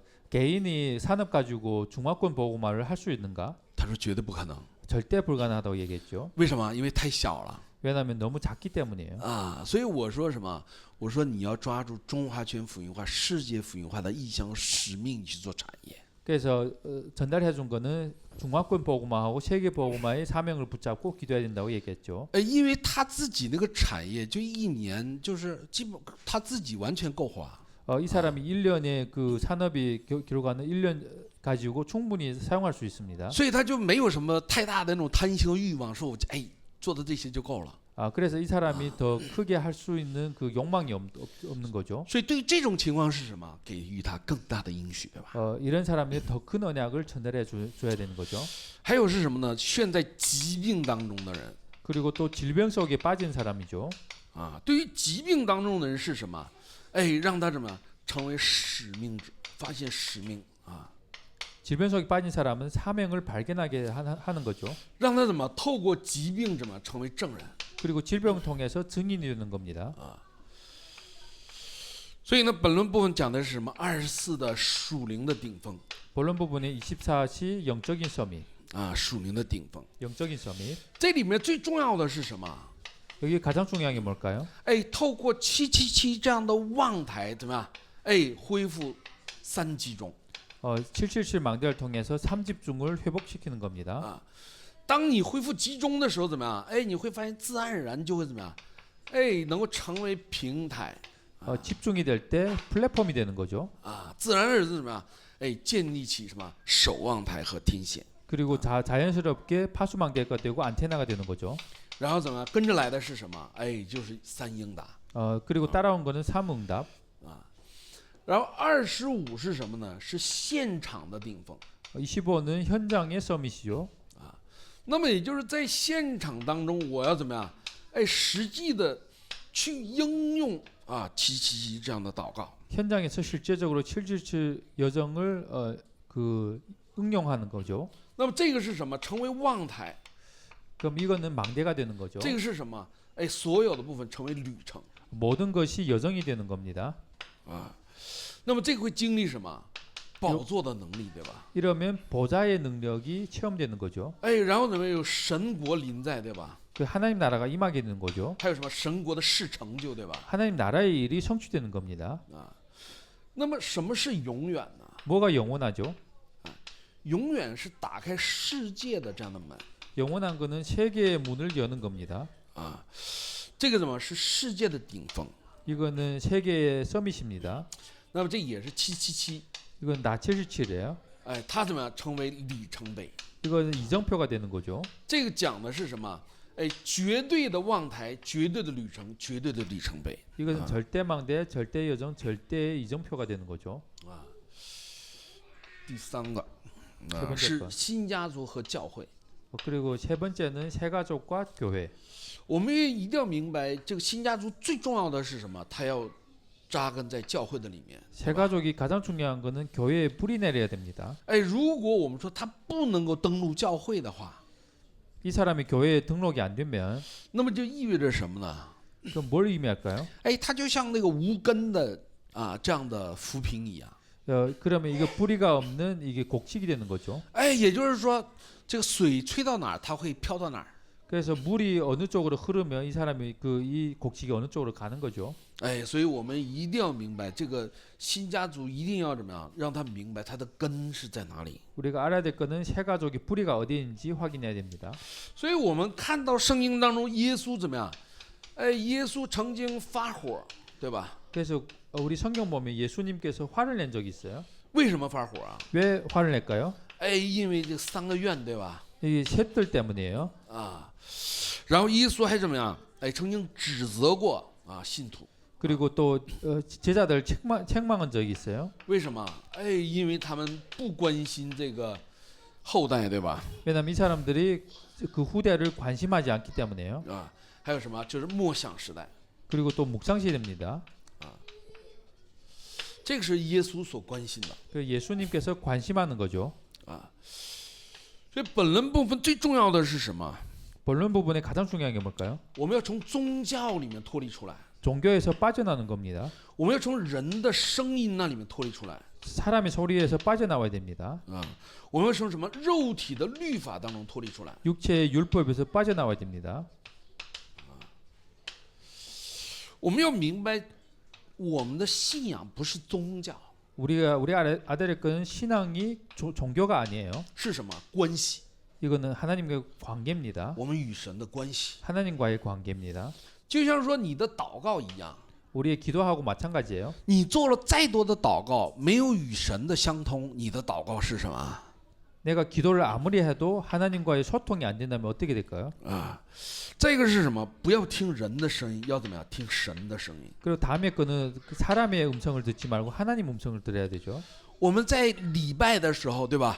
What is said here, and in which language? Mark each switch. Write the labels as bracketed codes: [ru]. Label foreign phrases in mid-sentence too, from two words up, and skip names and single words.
[ko] 개인이 산업 가지고 중화권 복음화를 할 수 있는가? [zh] 他说绝对不可能。 [ko] 절대 불가능하다고 얘기했죠. [zh] 为什么？因为太小了 [ko] 왜냐하면 너무 작기 때문이에요. [zh] 啊！所以我说什么？我说你要抓住中华圈福音化、世界福音化的意向使命去做产业。 [ko] 그래서 전달해 준 거는 중화권 복음화하고 세계 복음화의 사명을 붙잡고 기도해야 된다고 얘기했죠. [zh] 因为他自己那个产业就一年就是基本他自己完全够花。 [ko] 이 사람이 1년에 그 산업이 기록하는 1년 가지고 충분히 사용할 수 있습니다. [zh] 所以他就没有什么太大的那种贪心和欲望，说我做的这些就够了。 [ko] 그래서 이 사람이 더 크게 할 수 있는 그 욕망이 없는 거죠. [zh] 所以对于这种情况是什么？给予他更大的应许，对吧？ [ko] 이런 사람이 더 큰 언약을 전달해 줘야 되는 거죠. [zh] 还有是什么呢？陷在疾病当中的人 [ko] 그리고 또 질병 속에 빠진 사람이죠. [zh] 啊，对于疾病当中的人是什么？让他怎么成为使命者，发现使命啊， [ko] 질병 속에 빠진 사람은 사명을 발견하게 하는 거죠. [zh] 让他怎么透过疾病怎么成为证人。 [ko] 그리고 질병을 통해서 증인이 되는 겁니다. [zh] 所以呢，本论部分讲的是什么？24的属灵的顶峰 [ko] 본론 부분에 24시 영적인 서밋, [zh] 啊，属灵的顶峰。 [ko] 영적인 서밋. [zh] 这里面最重要的是什么？ [ko] 여기 가장 중요한 게 뭘까요? [zh] 透过777这样的望台怎么样？恢复3集中。 [ko] 777 망대를 통해서 3집중을 회복시키는 겁니다. [zh] 当你恢复集中的时候怎么样？你会发现自然而然就会怎么样？能够成为平台。 [ko] 집중이 될 때 플랫폼이 되는 거죠. [zh] 自然而然怎么样？建立起什么守望台和天线。 [ko] 그리고 자연스럽게 파수망대가 되고 안테나가 되는 거죠. [zh] 然后怎么样？跟着来的是什么？就是三应答。 [ko] 그리고 따라온 거는 삼응답. [zh] 然后25是什么呢？是现场的顶峰。 [ko] 25는 현장의 서밋이죠. [zh] 那么也就是在现场当中，我要怎么样？实际的去应用777这样的祷告。 [ko] 현장에서 실제적으로 777 여정을 응용하는 거죠. [zh] 那么这个是什么？成为望台。 [ko] 그럼 이거는 망대가 되는 거죠. [zh] 这个是什么？哎，所有的部分成为旅程 [ko] 모든 것이 여정이 되는 겁니다. [zh] 啊。那么这个会经历什么？宝座的能力，对吧？ [ko] 이러면 보좌의 능력이 체험되는 거죠. [zh] 哎，然后怎么有神国临在，对吧？ [ko] 그 하나님 나라가 임하게 되는 거죠. [zh] 还有什么神国的事成就，对吧？ [ko] 하나님 나라의 일이 성취되는 겁니다. [zh] 啊，那么什么是永远呢？ [ko] 뭐가 영원하죠? [zh] 永远是打开世界的这样的门 [ko] 영원한 거는 세계의 문을 여는 겁니다. [zh] 啊，这个怎么是世界的顶峰？ [ko] 이거는 세계의 서밋입니다. [zh] 那么这也是777， [ko] 이건 나 77이에요. [zh] 哎，它怎么样成为里程碑？ [ko] 이거는 이정표가 되는 거죠. [zh] 这个讲的是什么？哎，绝对的望台，绝对的旅程，绝对的里程碑。 [ko] 이것은 절대망대, 절대여정, 절대 이정표가 되는 거죠. [zh] 第三个这边这是个新家族和教会。 [ko] 그리고 세 번째는 새가족과 교회. [zh] 我们也一定要明白，这个新家族最重要的是什么？它要扎根在教会的里面。 [ko] 새가족이 가장 중요한 거는 교회에 뿌리 내려야 됩니다. [zh] 哎，如果我们说他不能够登录教会的话， [ko] 이 사람이 교회에 등록이 안 되면 [zh] 那么就意味着什么呢？ [ko] 그럼 뭘 의미할까요? [zh] 哎，他就像那个无根的这样的浮萍一样。 [ko] 그러면 이거 뿌리가 없는 이게 곡식이 되는 거죠. [zh] 哎，也就是说，这个水吹到哪儿，它会飘到哪儿。 [ko] 그래서 물이 어느 쪽으로 흐르면 이 사람이 이 곡식이 어느 쪽으로 가는 거죠. [zh] 哎，所以我们一定要明白，这个新家族一定要怎么样，让他明白他的根是在哪里。 [ko] 우리가 알아야 될 거는 새가족이 뿌리가 어디에 있는지 확인해야 됩니다. [zh] 所以我们看到圣经当中，耶稣怎么样？哎，耶稣曾经发火，对吧？ [ko] 그래서 우리 성경 보면 예수님께서 화를 낸 적이 있어요. [zh] 为什么发火啊？ [ko] 왜 화를 낼까요? [zh] 哎，因为这三个愿，对吧？ [ko] 이 셋들 때문이에요. [zh] 啊，然后耶稣还怎么样？哎，曾经指责过信徒。 [ko] 그리고 또 제자들 책망한 적이 있어요. [zh] 为什么？哎，因为他们不关心这个后代，对吧？ [ko] 왜냐하면 이 사람들이 그 후대를 관심하지 않기 때문에요. [zh] 啊，还有什么？就是默想时代， [ko] 그리고 또 묵상 시대입니다. [zh] 这个是耶稣所关心的 [ko] 그 예수님께서 관심하는 거죠. 啊。 [zh] 所以本论部分最重要的是什么？ [ko] 본론 부분에 가장 중요한 게 뭘까요? [zh] 我们要从宗教里面脱离出来， [ko] 종교에서 빠져나는 겁니다. [zh] 我们要从人的声音那里面脱离出来 [ko] 사람의 소리에서 빠져나와야 됩니다. 啊。 [zh] 我们要从什么肉体的律法当中脱离出来。 [ko] 육체의 율법에서 빠져나와야 됩니다. [zh] 我们要明白，我们的信仰不是宗教， [ko] 우리 알아야 될 거는 신앙이 종교가 아니에요. [zh] 是什么关系？ [ko] 이거는 하나님과의 관계입니다. [zh] 我们与神的关系， [ko] 하나님과의 관계입니다. [zh] 就像说你的祷告一样， [ko] 우리의 기도하고 마찬가지예요. [zh] 你做了再多的祷告，没有与神的相通，你的祷告是什么？ [ko] 내가 기도를 아무리 해도 하나님과의 소통이 안 된다면 어떻게 될까요? [zh] 啊，这个是什么？不要听人的声音，要怎么样？听神的声音。 [ko] 그리고 다음에 거는 사람의 음성을 듣지 말고 하나님 음성을 들어야 되죠. [zh] 我们在礼拜的时候，对吧？